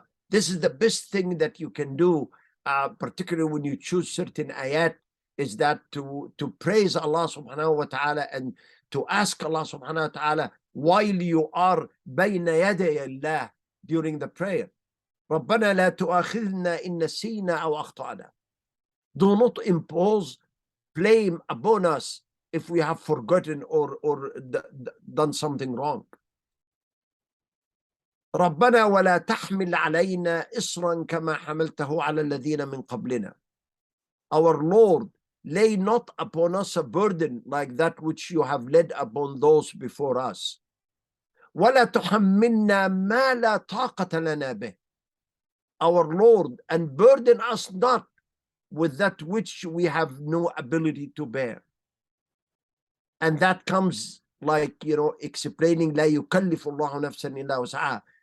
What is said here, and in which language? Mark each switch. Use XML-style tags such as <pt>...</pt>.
<en>This is the best thing that you can do, particularly when you choose certain ayat, is that to praise Allah subhanahu wa ta'ala and to ask Allah subhanahu wa ta'ala while you are</en> <ar>بين يدي الله</ar> <en>during the prayer.</en> <ar>ربنا لا تؤاخذنا إن نسينا أو أخطأنا.</ar> <en>Do not impose blame upon us if we have forgotten or done something wrong.</en> <ar>ربنا ولا تحمل علينا إصرا كما حملته على الذين من قبلنا.</ar> <en>Our Lord, lay not upon us a burden like that which you have laid upon those before us.</en> <ar>ولا تحملنا ما لا طاقة لنا به.</ar> <en>Our Lord, and burden us not with that which we have no ability to bear. And that comes like, explaining</en> <ar>لا يكلف الله نفسا إلا وسعها.</ar>